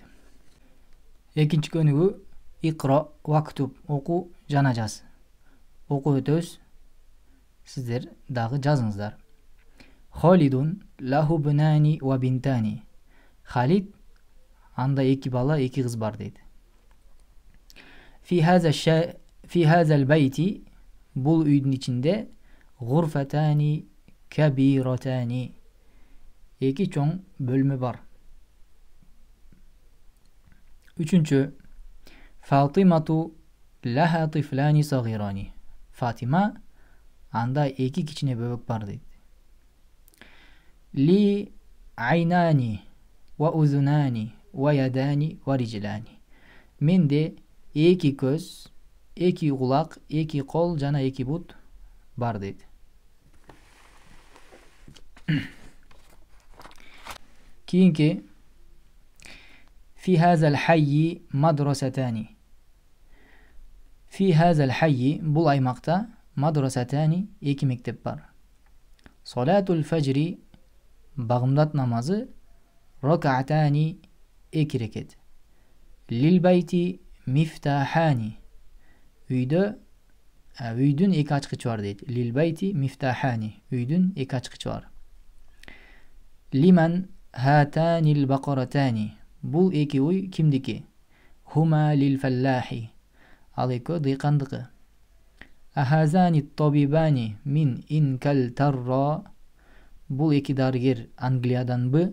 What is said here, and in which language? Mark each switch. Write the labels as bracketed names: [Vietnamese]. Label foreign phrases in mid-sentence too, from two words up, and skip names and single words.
[Kyrgyz] Экинчи көнүгү [Arabic] اقرأ واكتب, [Kyrgyz] оку жана жаз. Окуп өтөбүз. Сиздер дагы жазыңыздар. [Arabic] خالد له ابنان وبنتان. [Kyrgyz] Халид анда эки бала, эки кыз бар дейт. [Arabic] في هذا البيت, [Kyrgyz] бул үйдүн ичинде [Arabic] غرفتان كبيرتان, [Kyrgyz] эки чоң бөлмө бар. [Arabic] Үчүнчү, فاطمة لها طفلان صغيران. [Kyrgyz] Фатима анда эки кичине бөбөк бар дейт. [Arabic] لي عينان وأذنان ويدان ورجلان. [Kyrgyz] Менде эки көз, эки кулак, эки кол жана эки бут бар дейт. [Arabic] Кийинки في هذا الحي مدرستان. في هذا الحي, [Kyrgyz] бул аймакта мадрасатани, эки мектеп бар. [Arabic] صلاة الفجر, [Kyrgyz] багымдат намазы, ракаатани, эки рекет. [Arabic] للبيت مفتاحان, [Kyrgyz] үйдүн эки ачкычы бар дейт. [Arabic] للبيت مفتاحان, [Kyrgyz] үйдүн эки ачкычы бар. [Arabic] لمن هاتان البقرتان, [Kyrgyz] бул эки уй кимдики? [Arabic] هما للفلاح, [Kyrgyz] ал экөө дыйкандыкы. [Arabic] أهذان طبيبان من إنجلترا, [Kyrgyz] бул эки дарыгер Англияданбы?